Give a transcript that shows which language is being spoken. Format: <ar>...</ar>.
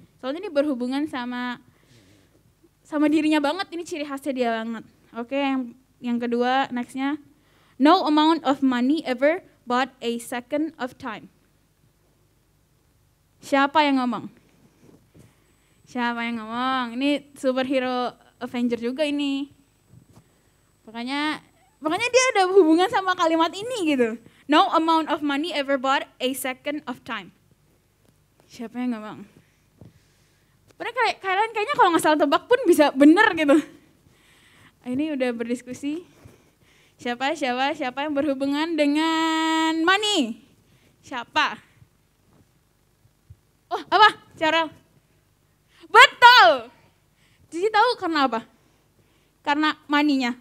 <id>Soalnya ini berhubungan sama dirinya banget, ini ciri khasnya dia banget. Oke, yang kedua, next-nya.</id> <en>No amount of money ever bought a second of time.</en> <id>Siapa yang ngomong? Siapa yang ngomong? Ini superhero Avenger juga ini. Makanya dia ada hubungan sama kalimat ini gitu.</id> <en>No amount of money ever bought a second of time.</en> <id>Siapa yang ngomong? Kalian kayaknya kalau nggak salah tebak pun bisa bener gitu. Ini udah berdiskusi. Siapa yang berhubungan dengan money? Siapa? Oh, apa? Carel. Betul! Jadi tahu karena apa? Karena maninya.</id>